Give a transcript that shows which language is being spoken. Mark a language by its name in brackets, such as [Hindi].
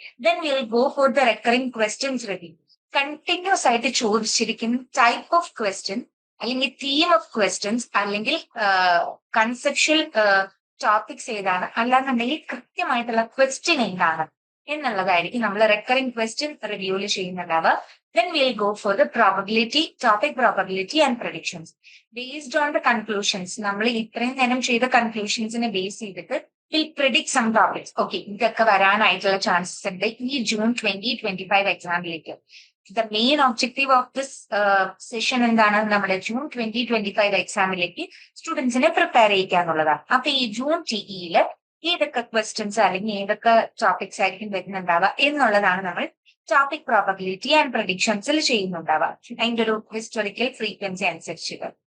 [English] Then will go for the recurring questions review. [Malayalam] Continuous ആയിട്ട് ചോദിച്ചിരിക്കുന്ന type of question അല്ലെങ്കിൽ theme of questions അല്ലെങ്കിൽ conceptual topics ഏതാണ്, അല്ലാന്നുണ്ടെങ്കിൽ കൃത്യമായിട്ടുള്ള ക്വസ്റ്റ്യൻ എന്താണ് എന്നുള്ളതായിരിക്കും നമ്മൾ recurring question റിവ്യൂവിൽ ചെയ്യുന്നുണ്ടാവുക. [English] Then we'll go for the probability, topic probability and predictions. Based on the conclusions, [Malayalam] നമ്മൾ ഇത്രയും നേരം ചെയ്ത കൺക്ലൂഷൻസിനെ ബേസ് ചെയ്തിട്ട് [English] we'll predict some topics. [Malayalam] Okay, ഇതൊക്കെ വരാനായിട്ടുള്ള ചാൻസസ് ഉണ്ട് ഈ June 2025 എക്സാമിലേക്ക്. [English] The main objective of this session [Malayalam] എന്താണ്, നമ്മുടെ ജൂൺ 2025 എക്സാമിലേക്ക് സ്റ്റുഡൻസിനെ പ്രിപ്പയർ ചെയ്യിക്കാന്നുള്ളതാണ്. അപ്പൊ ഈ ജൂൺ TEയിൽ ഏതൊക്കെ ക്വസ്റ്റ്യൻസ് അല്ലെങ്കിൽ ഏതൊക്കെ ടോപ്പിക്സ് ആയിരിക്കും വരുന്നുണ്ടാവുക എന്നുള്ളതാണ് നമ്മൾ ടോപ്പിക് പ്രോബബിലിറ്റി ആൻഡ് പ്രഡിക്ഷൻസിൽ ചെയ്യുന്നുണ്ടാവുക, അതിന്റെ ഒരു ഹിസ്റ്റോറിക്കൽ ഫ്രീക്വൻസി അനുസരിച്ചിട്ട്.